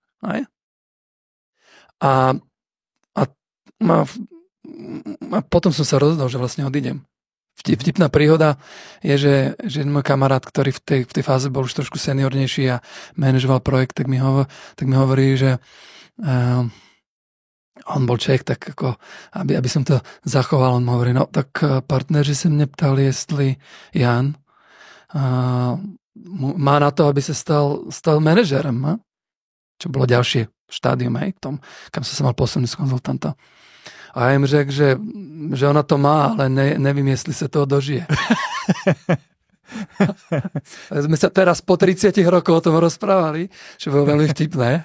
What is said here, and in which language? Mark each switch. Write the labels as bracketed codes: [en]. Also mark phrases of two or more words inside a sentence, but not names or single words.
[sk] A potom som sa rozhodol, že vlastne odídem. Vtipná príhoda je, že môj kamarát, ktorý v tej fáze bol už trošku seniornejší a manažoval projekt, tak mi hovorí, že on bol Čech, tak ako, aby som to zachoval, on mi hovorí, [cs] no tak partneři se mne ptali, jestli Jan má na to, [sk] aby sa stal manažerem, čo bolo ďalšie štádium, hej, tom, kam som sa mal posunúť z konzultanta. [cs] A ja im řekl, že ona to má, ale nevím, jestli sa toho dožije. [sk] Sme sa teraz po 30 rokov o tom rozprávali, čo bolo veľmi vtipné.